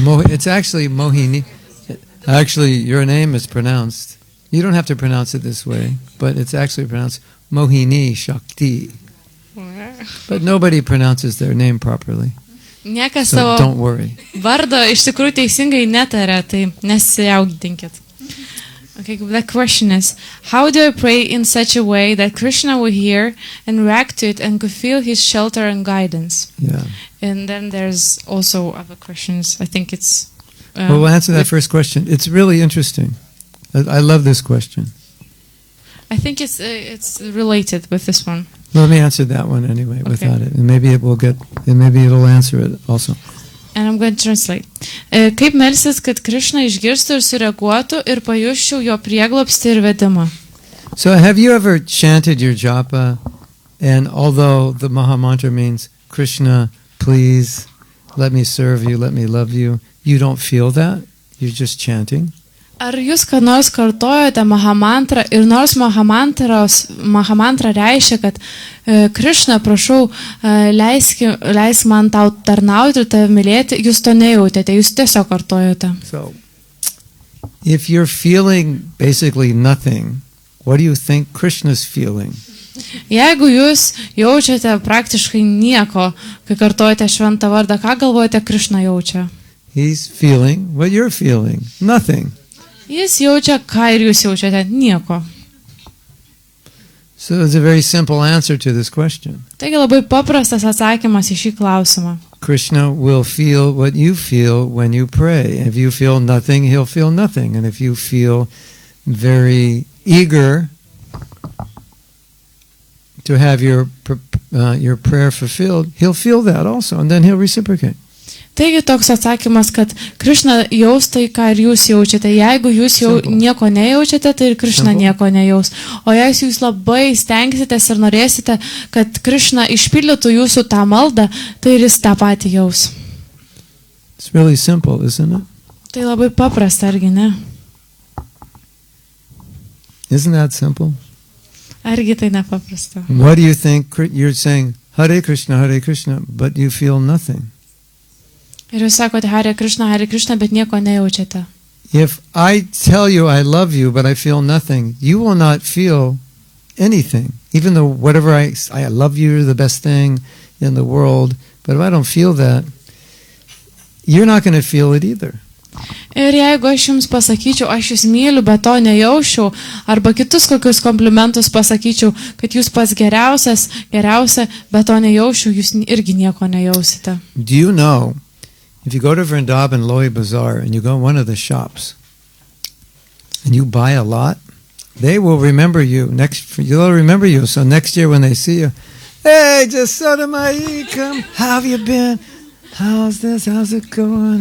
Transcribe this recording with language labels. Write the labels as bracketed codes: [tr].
[en] It's actually Mohini. Actually, your name is pronounced. You don't have to pronounce it this way, but it's actually pronounced Mohini Shakti. But nobody pronounces their name properly. [lt] Niekas [en] So [lt] savo [en] don't worry. [lt] vardo iš tikrųjų teisingai netaria, tai nesijaudinkit. [en] Okay, the question is, how do I pray in such a way that Krishna will hear and react to it and could feel his shelter and guidance? Yeah. And then there's also other questions. I think it's... Well, we'll answer that first question. It's really interesting. I love this question. I think it's related with this one. Let me answer that one anyway without Okay. it. And maybe maybe it'll answer it also. And I'm going to translate. [lt] Kaip melsis, kad Krishna išgirstų ir sureaguotų ir pajusčiau jo prieglobstį ir vedimą? [en] So have you ever chanted your japa, and although the Maha Mantra means Krishna, please, let me serve you, let me love you, you don't feel that? You're just chanting? [lt] Ar jūs ką nors kartojote Mahamantrą ir nors Mahamantra reiškia, kad Krishna, prašau, leisk man tau tarnauti ir tave mylėti, jūs to nejautėte, jūs tiesiog kartojote. [en] So, if you're feeling basically nothing, what do you think Krishna's feeling? [lt] Jeigu jūs jaučiate praktiškai nieko, kai kartojate šventą vardą, ką galvojate Krishna jaučia? [en] He's feeling what you're feeling, nothing. [lt] Jis jaučia, ką ir jūs jaučiate, nieko. [en] So it's a very simple answer to this question. [lt] Taigi labai paprastas atsakymas į šį klausimą. [en] Krishna will feel what you feel when you pray. If you feel nothing, he'll feel nothing. And if you feel very eager to have your prayer fulfilled, he'll feel that also, and then he'll reciprocate. [lt] Taigi toks atsakymas, kad Krishna jaus tai, ką ir jūs jaučiate. Jeigu jūs jau nieko nejaučiate, tai ir Krishna nieko nejaus. O jeigu jūs labai stengsitės ir norėsite, kad Krishna išpildytų jūsų tą maldą, tai ir jis tą patį jaus. [en] It's really simple, isn't it? [lt] Tai labai paprasta, argi ne? [en] Isn't that simple? [lt] Argi tai nepaprasta? [en] What do you think? You're saying, Hare Krishna, but you feel nothing. [lt] Ir jūs sakote Hare Krishna, bet nieko nejaučiate. [en] If I tell you I love you, but I feel nothing, you will not feel anything. Even though whatever I love you, you're the best thing in the world, but if I don't feel that, you're not going to feel it either. [lt] Ir jeigu aš jums pasakyčiau, aš jūs myliu, bet to nejaučiau, arba kitus kokius komplimentus pasakyčiau, kad jūs pats geriausia, bet to nejaučiau, jūs irgi nieko nejausite. [en] Do you know, if you go to Vrindavan Loi Bazaar and you go to one of the shops and you buy a lot, they will remember you. They'll remember you. So next year when they see you, hey, Jasadamai, come, how have you been? How's this? How's it going?